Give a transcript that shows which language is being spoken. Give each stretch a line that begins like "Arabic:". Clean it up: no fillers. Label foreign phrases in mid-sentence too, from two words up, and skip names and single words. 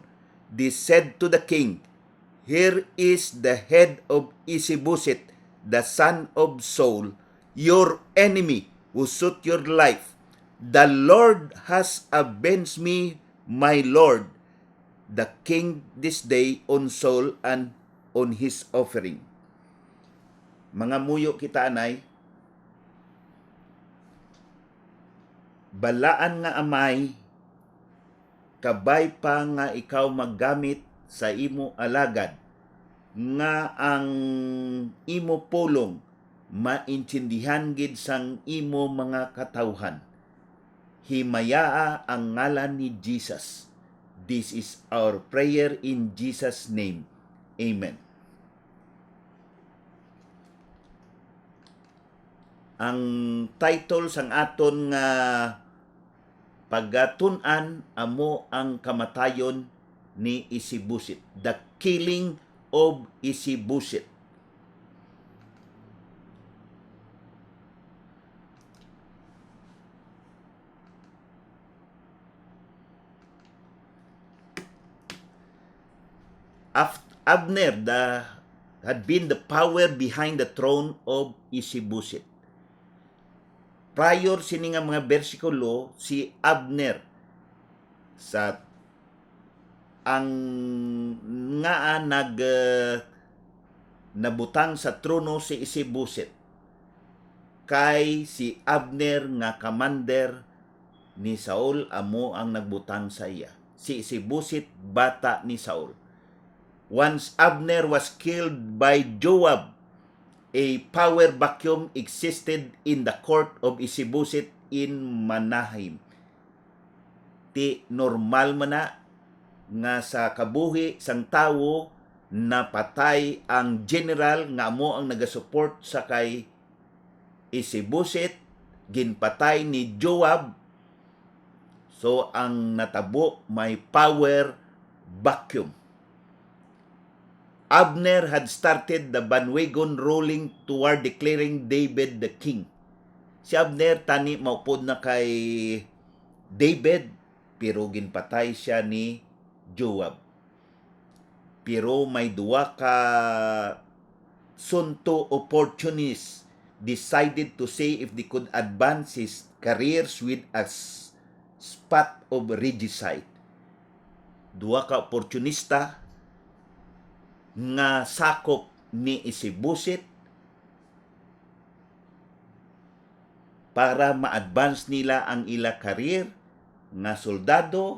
English: They said to the king, "Here is the head of Ishibosheth, the son of Saul, your enemy, who sought your life. The Lord has avenged me, my lord, the king, this day on Saul and on his offering."
Hiligaynon: Mga muyo kita anay, balaan nga amay, kabay pa nga ikaw maggamit sa imo alagad, nga ang imo pulong maintindihan gid sang imo mga katawhan. Himayaa ang ngalan ni Jesus.
English: This is our prayer in Jesus' name.
Hiligaynon: Amen. Ang title sang aton nga pagatun-an amo ang kamatayon ni Ishibosheth,
English: the killing of Ishibosheth. Abner had been the power behind the throne of Ishibosheth.
Hiligaynon: Prior sini nga mga bersikulo, si Abner sa ang nga nabutang sa trono si Ishibosheth, kay si Abner nga commander ni Saul amo ang nagbutang sa iya. Si Ishibosheth bata ni Saul.
English: Once Abner was killed by Joab, a power vacuum existed in the court of Ishibosheth in Mahanaim.
Hiligaynon: Ti normal man na nga sa kabuhi sang tawo napatay ang general nga amo ang nagasupport sa kay Ishibosheth, ginpatay ni Joab. So ang natabo may
English: power vacuum. Abner had started the bandwagon rolling toward declaring David the king.
Hiligaynon: Si Abner tani maupod na kay David, pero ginpatay siya ni Joab. Pero may duwa ka sunto
English: opportunists decided to see if they could advance his careers with a spot of regicide.
Hiligaynon: Duwa ka opportunista nga sakop ni Ishibosheth para ma-advance nila ang ila career nga soldado.